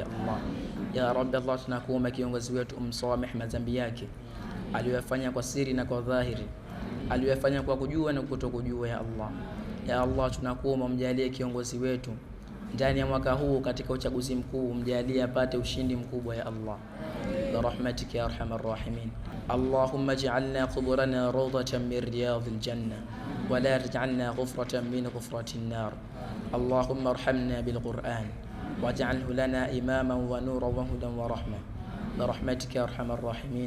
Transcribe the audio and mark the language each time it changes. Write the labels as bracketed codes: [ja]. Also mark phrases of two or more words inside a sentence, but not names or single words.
[sw] Allah, [ar] يا رب, [sw] Allah, tunakuomba kiongozi wetu umsamehe madhambi yake aliyofanya kwa siri na kwa dhahiri, aliyofanya kwa kujua na kutokujua. [ar] يا الله يا الله, [sw] tunakuomba mjalie kiongozi wetu ndani ya mwaka huu katika uchaguzi mkuu, mjalie apate ushindi mkubwa. [ar] يا الله برحمتك يا أرحم الراحمين اللهم اجعل قبورنا روضة من رياض الجنة ولا تجعلنا حفرة من حفر النار. اللهم ارحمنا بالقرآن واجعله لنا إماما ونورا وهدى ورحمة برحمتك يا أرحم الراحمين.